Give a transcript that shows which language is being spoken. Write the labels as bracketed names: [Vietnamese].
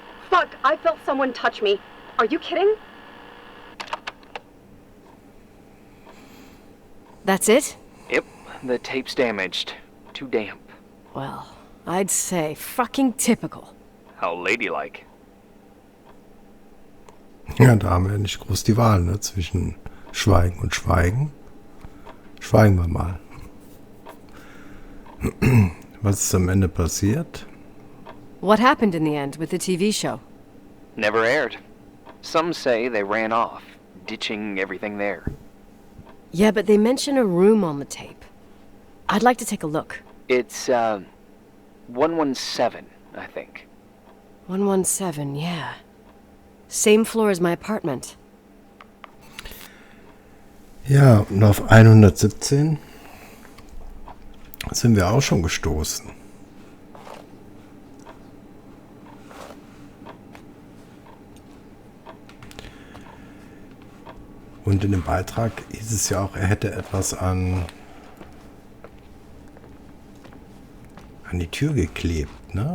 [English] Fuck, I felt someone touch me. Are you kidding? That's it? Yep, the tape's damaged. Too damp. Well, I'd say fucking typical. How ladylike. [German] Ja, da haben wir nicht groß die Wahl, ne? Zwischen Schweigen und Schweigen. Schweigen wir mal. Was ist am Ende passiert? [English] What happened in the end with the TV show? Never aired. Some say they ran off, ditching everything there. Yeah, but they mention a room on the tape. I'd like to take a look. It's, 117, I think. 117, yeah. Same floor as my apartment. [German] Ja, und auf 117 sind wir auch schon gestoßen. Und in dem Beitrag hieß es ja auch, er hätte etwas an die Tür geklebt, ne?